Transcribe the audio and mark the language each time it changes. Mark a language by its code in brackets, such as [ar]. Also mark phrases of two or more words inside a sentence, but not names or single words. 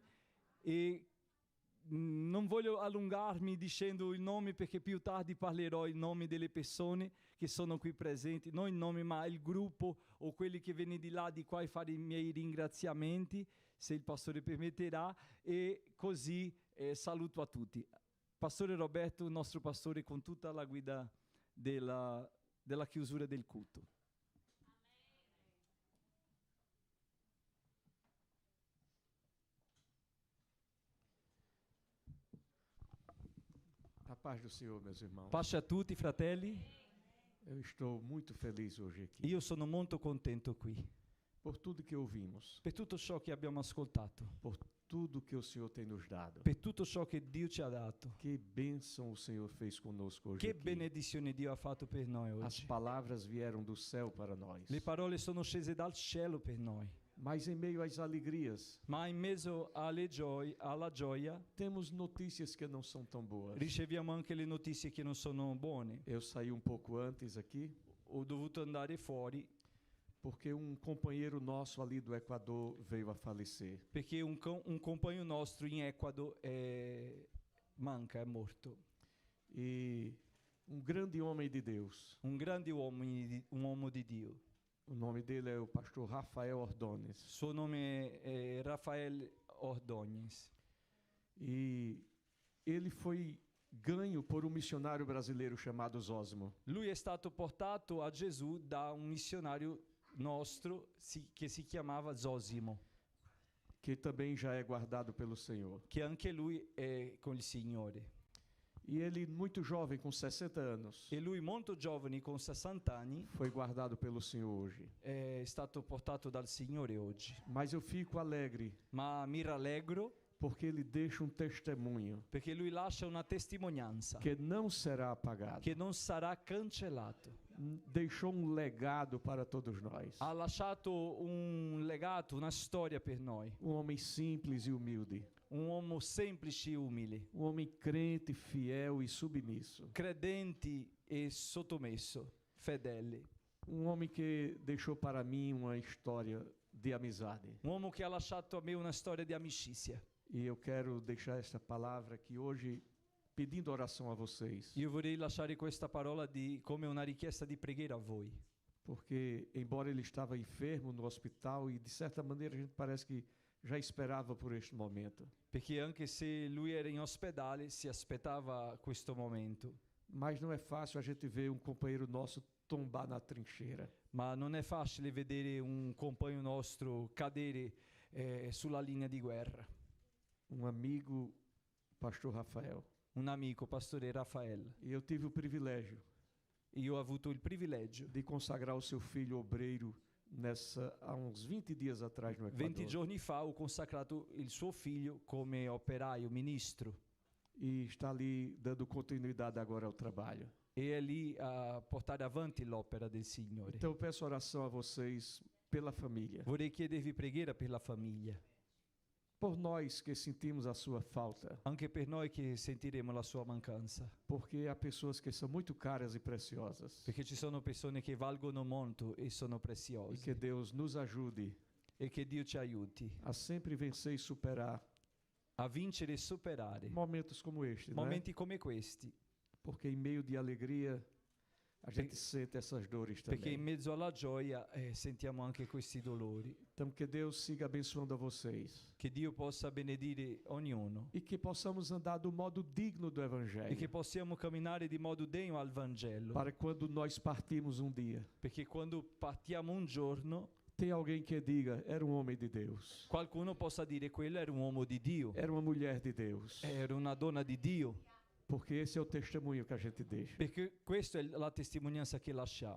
[it] E non voglio allungarmi dicendo il nome, perché più tardi parlerò il nome delle persone che sono qui presenti, non il nome ma il gruppo o quelli che vengono di là di qua a fare i miei ringraziamenti, se il pastore permetterà, e così saluto a tutti. Pastore Roberto, il nostro pastore, con tutta la guida della chiusura del culto. [pt] A paz do Senhor, meus irmãos. [it] Pace a tutti, fratelli. [pt] Eu estou muito feliz hoje aqui. [it] Io sono molto contento qui. [pt] Por tudo que ouvimos. [it] Per tutto ciò che abbiamo ascoltato. [pt] Por tudo que o Senhor tem nos dado. [it] Per tutto ciò che Dio ci ha dato. [pt] Que bênção o Senhor fez conosco hoje [it] Che [pt] aqui. [it] benedizione Dio ha fatto per noi oggi. [pt] As palavras vieram do céu para nós. [it] Le parole sono scese dal cielo per noi. [pt] Mas em meio às alegrias, [it] Ma in mezzo alla gioia, [pt] temos notícias que não são tão boas. [it] riceviamo anche le notizie che non sono buone. [pt] Eu saí pouco antes aqui. [it] Ho dovuto andare fuori [pt] porque companheiro nosso ali do Equador veio a falecer. [it] Perché un compagno nostro in Ecuador manca, è morto. [pt] E grande homem de Deus. [it] Un grande uomo di Dio. [pt] O nome dele é o pastor Rafael Ordonez. [it] Suo nome è Rafael Ordonez. [pt] E ele foi ganho por missionário brasileiro chamado Zósimo. [it] Lui è stato portato a Gesù da un missionario nostro che si chiamava Zosimo. [pt] Que também já é guardado pelo Senhor. [it] Che anche lui è con il Signore. [pt] E ele, muito jovem, com 60 anos, [it] e lui molto giovane, con 60 anni, [pt] foi guardado pelo Senhor hoje. [it] È stato portato dal Signore oggi. [pt] Mas eu fico alegre. [it] Ma mi rallegro [pt] porque ele deixa testemunho. [it] Perché lui lascia una testimonianza. [pt] Que não será apagado. [it] Che non sarà cancellato. [pt] Deixou legado para todos nós. [it] Ha lasciato un legato, una storia per noi. [pt] Homem simples e humilde. [it] Un uomo semplice e umile. [pt] Homem crente, fiel e submisso. [it] Credenti e sottomesso, fedele. [pt] Homem que deixou para mim uma história de amizade. [it] Un uomo che ha lasciato a me una storia di amicizia. [pt] E eu quero deixar esta palavra aqui hoje pedindo oração a vocês. [it] Io vorrei lasciare questa parola come una richiesta di preghiera a voi. [pt] Porque embora ele estava enfermo no hospital e de certa maneira a gente parece que já esperava por este momento. [it] Perché anche se lui era in ospedale si aspettava questo momento. [pt] Mas não é fácil a gente ver companheiro nosso tombar na trincheira. [it] Ma non è facile vedere un compagno nostro cadere sulla linea di guerra. [pt] Amigo, pastor Rafael. [it] Un amico, pastore Rafael. [pt] E eu tive o privilégio. [it] Io ho avuto il privilegio [pt] de consagrar o seu filho obreiro há uns 20 dias atrás no Equador. [it] 20 giorni fa ho consacrato il suo figlio come operaio, ministro. [pt] E está ali dando continuidade agora ao trabalho. [it] E è lì a portare avanti l'opera del Signore. [pt] Então eu peço oração a vocês pela família. [it] Vorrei chiedervi preghiera per la famiglia. [pt] por nós que sentimos a sua falta, [it] anche per noi che sentiremo la sua mancanza, [pt] porque há pessoas que são muito caras e preciosas. [it] perché ci sono persone che valgono molto e sono E preziose. [pt] que Deus nos ajude [it] E che Dio ci aiuti [pt] a sempre vencer e superar [it] a vincere e superare [pt] momentos como este, não é? [it] momenti come questi, [pt] Porque em meio de alegria a gente sente essas dores [it] perché in [pt] também. [it] mezzo alla gioia sentiamo anche questi dolori. [pt] Então que Deus siga abençoando a vocês [it] Che Dio possa benedire ognuno [pt] e que possamos andar do modo digno do [it] e che [pt] Evangelho, [it] possiamo camminare di modo degno al Vangelo, [pt] para quando nós partirmos um dia, [it] perché quando partiamo un giorno [pt] tem alguém que diga, era um homem de Deus, [it] qualcuno possa dire quello era un uomo di Dio, [pt] era uma mulher de Deus, [it] era una donna di Dio, [pt] porque esse é o testemunho que a gente deixa. [it] perché questa è la testimonianza che lasciamo.